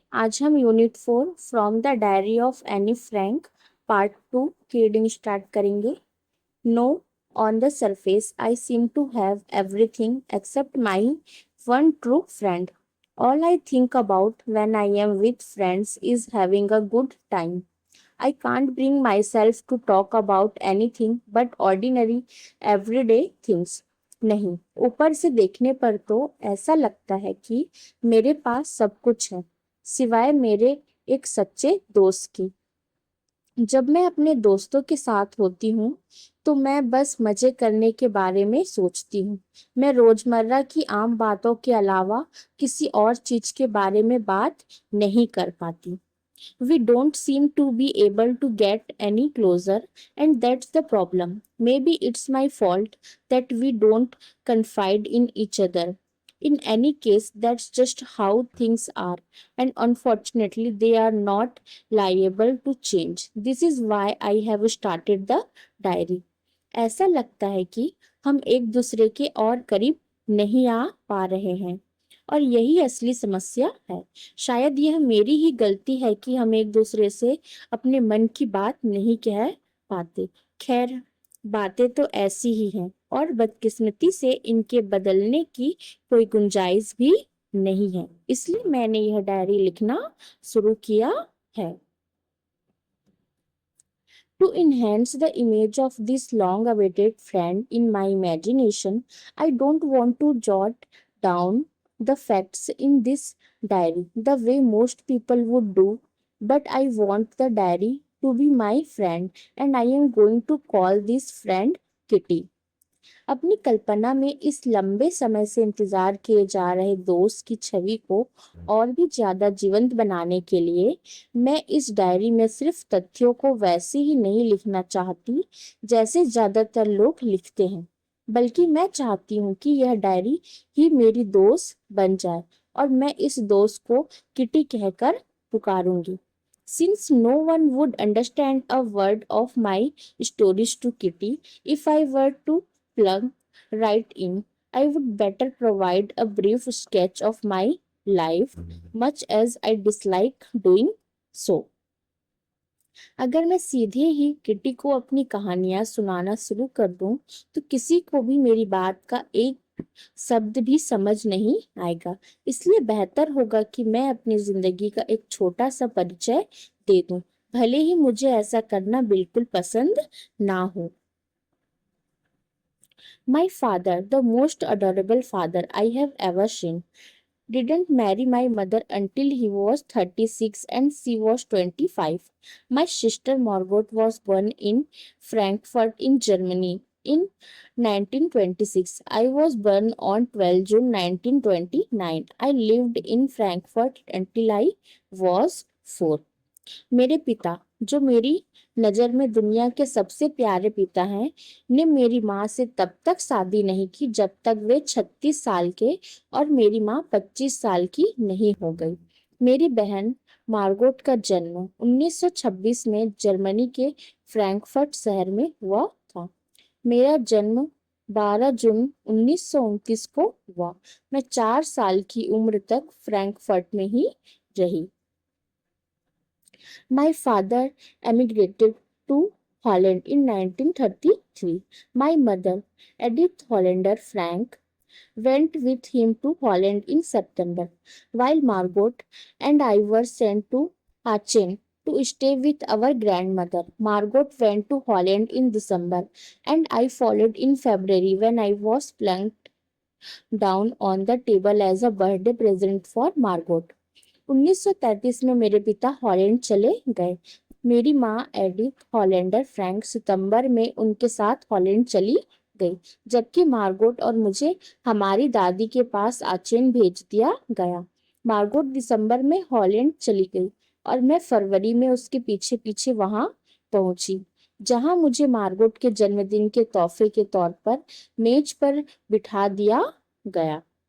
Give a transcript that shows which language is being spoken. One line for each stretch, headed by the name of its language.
Hindi: आज हम unit 4 from the diary of Anne Frank part 2 की रीडिंग स्टार्ट करेंगे।
English: No, on the surface I seem to have everything except my one true friend. All I think about when I am with friends is having a good time. I can't bring myself to talk about anything but ordinary everyday things.
Hindi: नहीं, ऊपर से देखने पर तो ऐसा लगता है कि मेरे पास सब कुछ है सिवाय मेरे एक सच्चे दोस्त की। जब मैं अपने दोस्तों के साथ होती हूँ तो मैं बस मजे करने के बारे में सोचती हूँ। मैं रोजमर्रा की आम बातों के अलावा किसी और चीज के बारे में बात नहीं कर पाती।
English: We don't seem to be able to get any closer, and that's the problem. Maybe it's my fault that we don't confide in each other. In any case, that's just how things are, and unfortunately, they are not liable to change. This is why I have started the diary.
Hindi: ऐसा लगता है कि हम एक दूसरे के और करीब नहीं आ पा रहे हैं और यही असली समस्या है। शायद यह मेरी ही गलती है कि हम एक दूसरे से अपने मन की बात नहीं कह पाते। खैर, बातें तो ऐसी ही हैं और बदकिस्मती से इनके बदलने की कोई गुंजाइश भी नहीं है। इसलिए मैंने यह डायरी लिखना शुरू किया है।
English: To enhance the image of this long awaited friend in my imagination, I don't want to jot down the facts in this diary the way most people would do, but I want the diary to be my friend, and I am going to call this friend Kitty.
Hindi: अपनी कल्पना में इस लंबे समय से इंतजार किए जा रहे दोस्त की छवि को और भी ज्यादा जीवंत बनाने के लिए मैं इस डायरी में सिर्फ तथ्यों को वैसे ही नहीं लिखना चाहती जैसे ज्यादातर लोग लिखते हैं, बल्कि मैं चाहती हूँ कि यह डायरी ही मेरी दोस्त बन जाए और मैं इस दोस्त को किटी कहकर पुकारूंगी।
English: Since no one would understand a word of my stories to Kitty, if I were to plug right in, I would better provide a brief sketch of my life, much as I dislike doing so.
Hindi: अगर मैं सीधे ही kitty को अपनी कहानियां सुनाना शुरू कर दूं, तो किसी को भी मेरी बात का एक शब्द भी समझ नहीं आएगा। इसलिए बेहतर होगा कि मैं अपनी जिंदगी का एक छोटा सा परिचय दे दूं, भले ही मुझे ऐसा करना बिल्कुल पसंद ना हो।
English: My father, the most adorable father I have ever seen, didn't marry my mother until he was 36 and she was 25. My sister Margot was born in Frankfurt in Germany in 1926. I was born on 12 June 1929. I lived in Frankfurt until I was 4.
Hindi: मेरे पिता, जो मेरी नजर में दुनिया के सबसे प्यारे पिता हैं, ने मेरी माँ से तब तक शादी नहीं की जब तक वे 36 साल के और मेरी माँ 25 साल की नहीं हो गई। मेरी बहन मार्गोट का जन्म 1926 में जर्मनी के फ्रैंकफर्ट शहर में हुआ था। मेरा जन्म 12 जून 1929 को हुआ। मैं 4 साल की उम्र तक फ्रैंकफर्ट में ही रही।
English: My father emigrated to Holland in 1933. My mother, Edith Hollander Frank, went with him to Holland in September, while Margot and I were sent to Aachen to stay with our grandmother. Margot went to Holland in December, and I followed in February when I was plunked down on the table as a birthday present for Margot.
Hindi: 1933 में मेरे पिता Holland चले गए। मेरी माँ Edith Hollander Frank सितंबर में उनके साथ हॉलैंड चली गई, जबकि मार्गोट और मुझे हमारी दादी के पास आचेन भेज दिया गया। मार्गोट दिसंबर में हॉलैंड चली गई और मैं फरवरी में उसके पीछे पीछे वहां पहुंची, जहां मुझे मार्गोट के जन्मदिन के तोहफे के तौर पर मेज पर बिठा दिया गया।